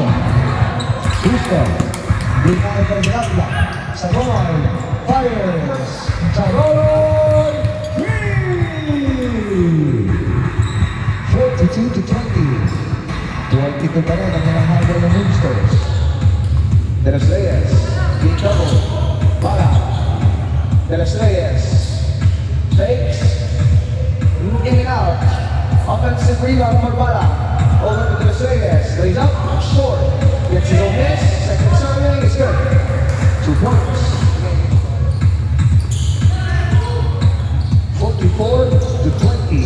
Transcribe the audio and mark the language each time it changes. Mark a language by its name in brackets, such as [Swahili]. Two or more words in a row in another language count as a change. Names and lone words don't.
[English] Justo, Binay from Gatla. Sagonoy, fires. Sagonoy, 42 to 20. [Filipino] 22 pa rin ang mga hagel ng Moonsters. [English] De Los Reyes, big double, para. De Los Reyes, fakes, in and out. Offensive rebound for Bala. Over to De Los Reyes, lays up, short. Gets his own miss, second serving, is good. 2 points. 44 to 20.